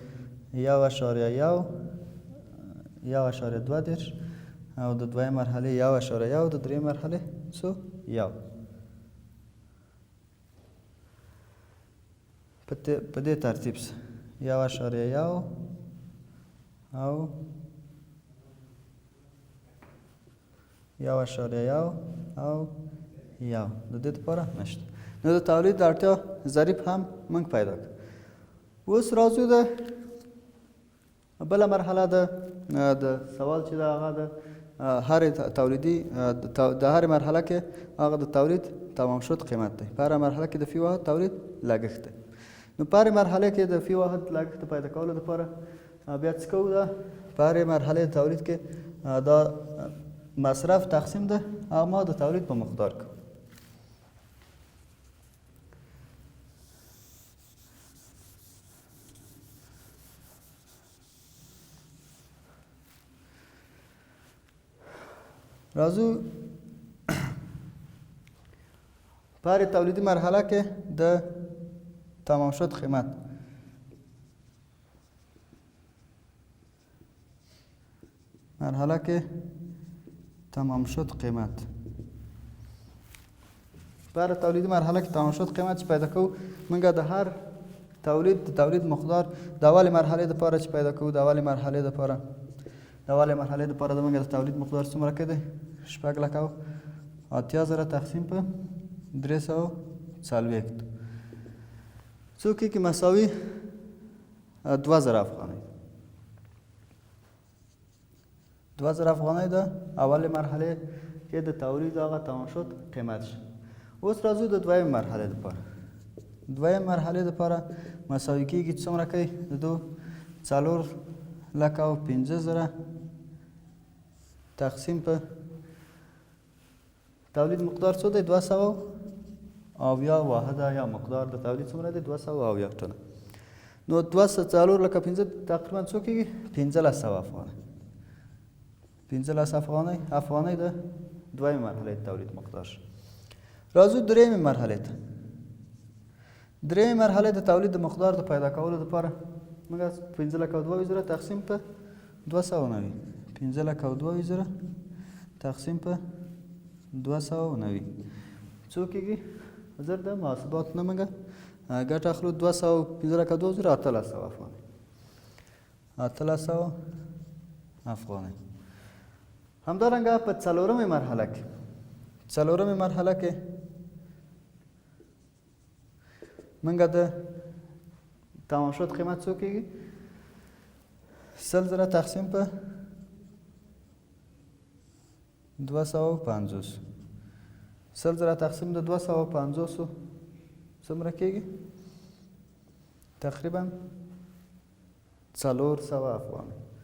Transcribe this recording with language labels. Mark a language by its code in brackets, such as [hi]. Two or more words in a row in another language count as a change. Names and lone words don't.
[ps] 1.2 او د دویمې مرحلې 1.1 د درېیمې مرحلې څو 1 په دې ترتیب سره 1.1 او 1.1 او 1 د دې لپاره نشته نو د تولید د اړتیا ضریب هم موږ پیدا کړو اوس راځو د بله مرحله د سوال چې د هغه د هرې تولیدي د هرې مرحله کې هغه د تولید تمام شد قیمت دی په هره مرحله کې د فی واحد تولید لګښت دی نو په هرې مرحله کې د فی واحد لګښت پیدا کولو لپاره بیا څه کوو ده په هرې مرحلې د تولید کې دا مصرف تقسیم ده او ما د تولید په مقدار کوو راځو په هرې تولیدي مرحله کې د تمام شد قیمت مرحله کې تمام شد قیمت په هره تولیدي مرحله کې تمام شد قیمت چې پیدا کوو موږ د هر تولید مقدار د اولې مرحلې دپاره چې پیدا کوو د اولې مرحلې دپاره موږ د تولید مقدار څومره کې دی 6,80,000 تقسیم په 340 څو کېږي مساوي 2000 افغانۍ. 2000 افغانۍ د اول مرحله کې د تولید هغه تمام شد قیمت شد. اوس راځو د دویم مرحله لپاره. دویم مرحله لپاره مساوي کېږي څومره کوي د دو 4,15,000 تقسیم په تولید مقدار څو دی 270 واحده یا مقدار د تولید څومره دی 270 ټنه. نو 4,15 تقریبا څو کېږي 1500 افغانۍ. 1500 افغانۍ د دویم مرحله تولید مقدار شد. راځو درېیمې مرحلې ته. درېیمې مرحلې د تولید د مقدار د پیدا کولو لپاره موږ 15,000 تقسیم په 290 15,000 تقسیم په 290 څو کېږي زر د محاسبات نه موږ ګټه اخلو 215,000 1800 افغانۍ. 1800 افغانۍ. همدارنګه په څلورمې مرحله کې موږ د تمام شد قیمت څو کېږي 100,000 تقسیم په 250 100,000 تقسیم د 250 څومره کېږي تقریبا 400 افغانۍ.